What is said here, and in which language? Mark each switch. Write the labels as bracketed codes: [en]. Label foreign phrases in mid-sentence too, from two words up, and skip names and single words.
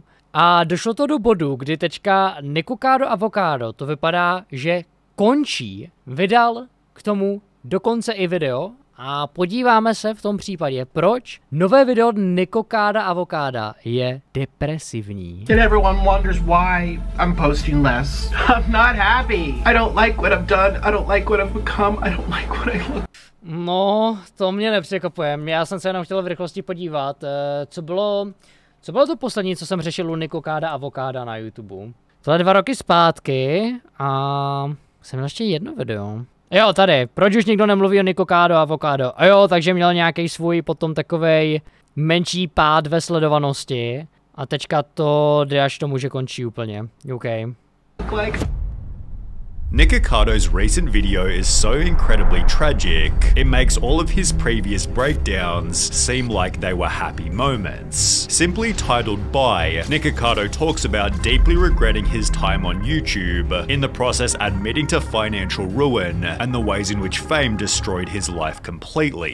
[cs] A došlo to do bodu, kdy teďka Nikocado Avocado to vypadá, že končí, vydal k tomu dokonce i video a podíváme se v tom případě, proč nové video Nikocada Avocada je depresivní. [en] And everyone wonders why I'm posting less. I'm not happy. I don't like what I've done. I don't like what I've become. I don't like what I look. [cs] No, to mě nepřekvapuje. Já jsem se jenom chtěl v rychlosti podívat, co bylo to poslední, co jsem řešil u Nikocada Avocada na YouTube. Tohle 2 roky zpátky a jsem měl ještě jedno video. Jo, tady, proč už nikdo nemluví o Nikocado Avocado? A jo, takže měl nějaký svůj potom takovej menší pád ve sledovanosti. A teďka to jde až tomu, že končí úplně. OK. [en] Nicocado's recent video is so incredibly tragic, it makes all of his previous breakdowns seem like they were happy moments. Simply titled By, Nikocado talks about deeply regretting his time on YouTube, in the process admitting to financial ruin and the ways in which fame destroyed his life completely.